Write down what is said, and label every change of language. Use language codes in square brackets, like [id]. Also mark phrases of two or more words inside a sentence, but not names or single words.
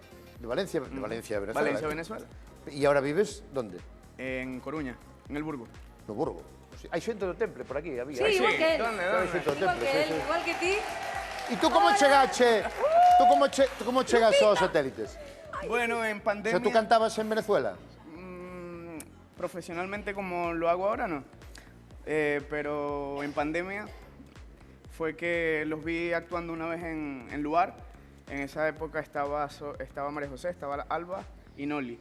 [es] De Valencia, Venezuela. Valencia, Venezuela. [gl] E agora vives donde? [es] En Coruña, en el Burgo. [gl] No Burgo. Hai xente do Temple por aquí, había. [es] Sí, igual que él. ¿Dónde? [gl] Hai xente do [es] Igual [gl] Temple, [es] que sí, él, sí. [gl] igual que ti. E tú como chegache? Tú como chegas aos Satélites? [es] Bueno, en O pandemia... sea, tú cantabas en Venezuela? Profesionalmente como lo hago ahora, no. Pero en pandemia fue que los vi actuando una vez en Luar. En esa época estaba María José, estaba Alba y Noli.